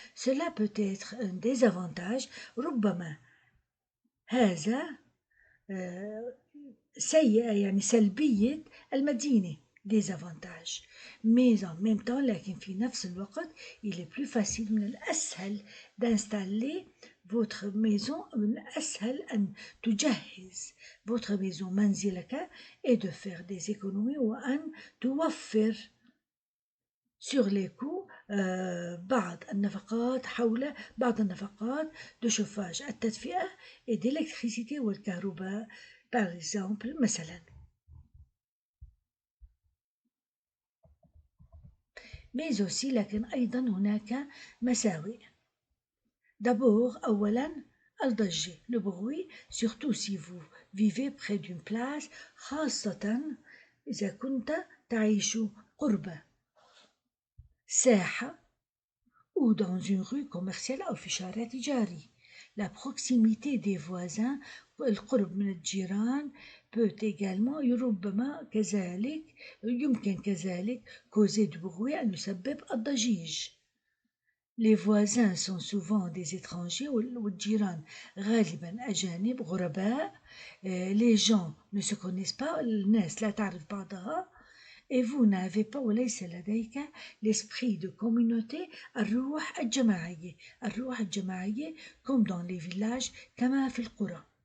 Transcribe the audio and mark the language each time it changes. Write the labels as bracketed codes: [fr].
[fr] cela peut être un désavantage [ar] ربما هذا سيئة يعني سلبية المدينة [fr] désavantage mais en même temps [ar] لكن في نفس الوقت [fr] il est plus facile [ar] من الأسهل [fr] d'installer votre maison [ar] من الأسهل أن تجهز [fr] votre maison [ar] منزلك [fr] et de faire des économies [ar] وأن توفر [fr] sur les coûts [ar] بعض النفقات حول بعض النفقات [fr] de chauffage [ar] التدفئة [fr] et d'électricité [ar] والكهرباء [fr] par exemple [ar] مثلا. [fr] mais aussi [ar] لكن أيضا هناك مساوئ. [fr] d'abord [ar] أولا الضجة [fr] le bruit surtout si vous vivez près d'une place [ar] خاصة إذا كنت تعيش قرب ساحة [fr] ou dans une rue commerciale [ar] أو في شارع تجاري. [fr] la proximité des voisins [ar] القرب من الجيران [fr] peut également [ar] ربما كذلك يمكن كذلك [fr] causer du bruit [ar] أن يسبب الضجيج. [fr] les voisins sont souvent des étrangers [ar] والجيران غالبا أجانب غرباء. [fr] les gens ne se connaissent pas [ar] الناس لا تعرف بعضها [fr] et vous n'avez pas [ar] وليس لديك [fr] l'esprit de communauté [ar] الروح الجماعية [fr] comme dans les villages [ar] كما في القرى.